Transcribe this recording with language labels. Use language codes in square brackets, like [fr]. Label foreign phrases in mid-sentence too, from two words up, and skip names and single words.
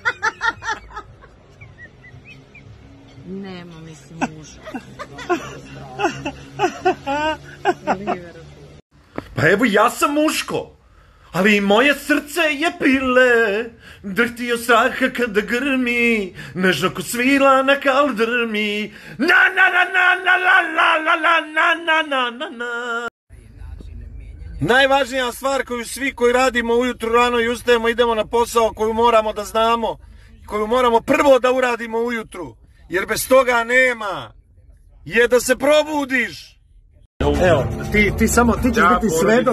[sr] Nema, mislim, muško. Pa evo, ja sam muško, ali i moje srce je pile, drhti od straha kada grmi, nežno ko svila na kaldrmi, na na na na na la la la la na na na na na. Najvažnija stvar koju svi koji radimo ujutru rano i ustajemo, idemo na posao, koju moramo da znamo, koju moramo prvo da uradimo ujutru, jer bez toga nema, je da se probudiš. Evo, ti samo, ti ćeš biti svedok.